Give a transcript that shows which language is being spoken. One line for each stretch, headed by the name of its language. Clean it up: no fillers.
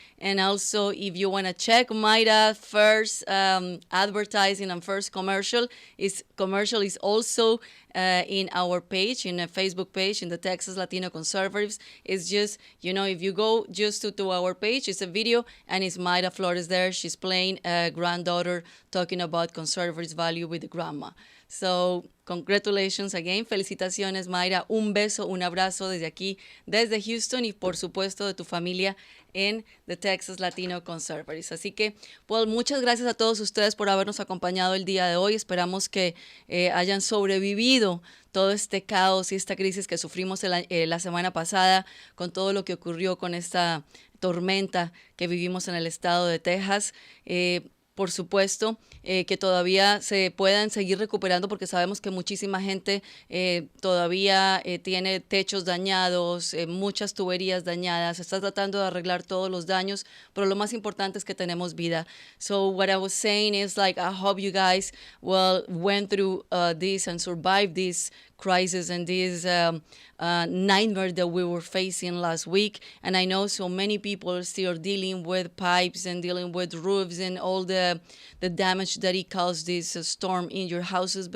English: And also, if you want to check Mayra first advertising and first commercial is also in our page, in a Facebook page, in the Texas Latino Conservatives. It's just, if you go just to our page, it's a video, and it's Mayra Flores there. She's playing a granddaughter talking about conservatives' value with the grandma. So, congratulations again.
Spanish: Felicitaciones, Mayra. Un beso, un abrazo desde aquí, desde Houston, y por supuesto de tu familia en The Texas Latino Conservatives. Así que, pues, muchas gracias a todos ustedes por habernos acompañado el día de hoy. Esperamos que hayan sobrevivido todo este caos y esta crisis que sufrimos la semana pasada con todo lo que ocurrió con esta tormenta que vivimos en el estado de Texas. Por supuesto, que todavía se puedan seguir recuperando, porque sabemos que muchísima gente todavía tiene techos dañados, muchas tuberías dañadas. Se está tratando de arreglar todos los daños, pero lo más importante es que tenemos vida.
English: So what I was saying is, I hope you guys went through this and survived this crisis and this nightmare that we were facing last week. And I know so many people are still dealing with pipes and dealing with roofs and all the damage that it caused this storm in your houses.